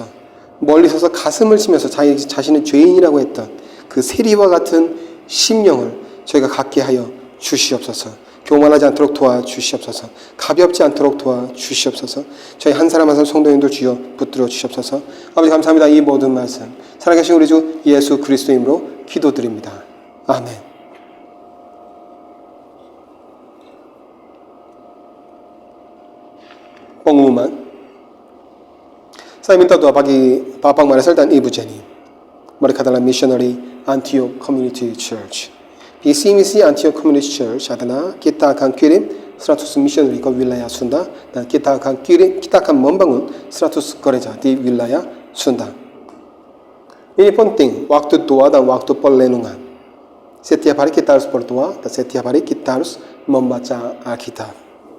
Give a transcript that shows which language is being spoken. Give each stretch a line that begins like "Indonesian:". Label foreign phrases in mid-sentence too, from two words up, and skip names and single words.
Korean: 멀리 서서 가슴을 치면서 자신은 죄인이라고 했던 그 세리와 같은 심령을 저희가 갖게 하여 주시옵소서. 교만하지 않도록 도와주시옵소서. 가볍지 않도록 도와주시옵소서. 저희 한 사람 한 사람 성도님도 주여 붙들어 주시옵소서. 아버지 감사합니다. 이 모든 말씀 살아계신 우리 주 예수 그리스도 이름으로 기도드립니다. 아멘.
Indonesian: pengumuman. Saya minta doa bagi Bapak Marcel dan Ibu Jenny. Mereka adalah missionary Antioch Community Church. Visi misi Antioch Community Church adalah kita akan kirim 100 missionary ke wilayah Sunda dan kita akan membangun 100 gereja di wilayah Sunda. Ini penting waktu doa dan waktu perlenungan. Setiap hari kita harus berdoa dan setiap hari kita harus membaca Alkitab.